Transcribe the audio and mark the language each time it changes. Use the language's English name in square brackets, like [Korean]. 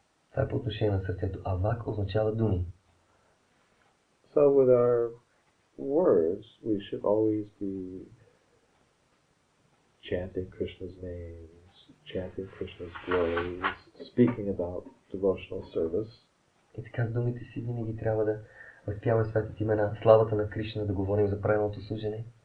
[Bulgarian] Това е по отношение на сърцето, а ваг означава думи. [English] So with our words, we should always be chanting Krishna's names, chanting Krishna's glories, speaking about devotional service. [Bulgarian] И така с думите си винаги трябва да възпяваме светите имена, славата на Кришна, да говорим за правилното служене.